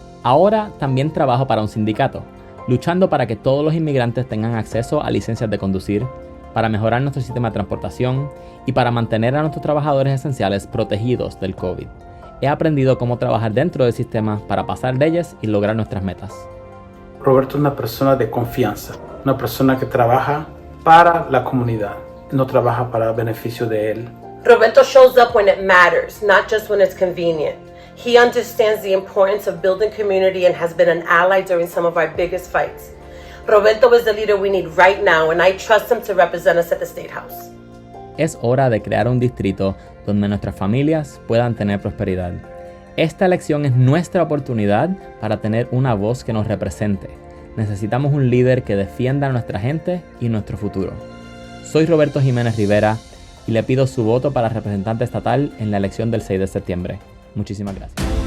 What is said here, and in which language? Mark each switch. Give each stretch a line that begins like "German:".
Spanish: Ahora también trabajo para un sindicato, luchando para que todos los inmigrantes tengan acceso a licencias de conducir, para mejorar nuestro sistema de transportación y para mantener a nuestros trabajadores esenciales protegidos del COVID. He aprendido cómo trabajar dentro del sistema para pasar leyes y lograr nuestras metas. Roberto es una persona de confianza, una persona que trabaja para la comunidad, no trabaja para beneficio de él.
English: Roberto shows up when it matters, not just when it's convenient. He understands the importance of building community and has been an ally during some of our biggest fights. Roberto is the leader we need right now, and I trust him to represent us at the State House.
Spanish: Es hora de crear un distrito donde nuestras familias puedan tener prosperidad. Esta elección es nuestra oportunidad para tener una voz que nos represente. Necesitamos un líder que defienda a nuestra gente y nuestro futuro. Soy Roberto Jimenez Rivera y le pido su voto para representante estatal en la elección del 6 de septiembre. Muchísimas gracias.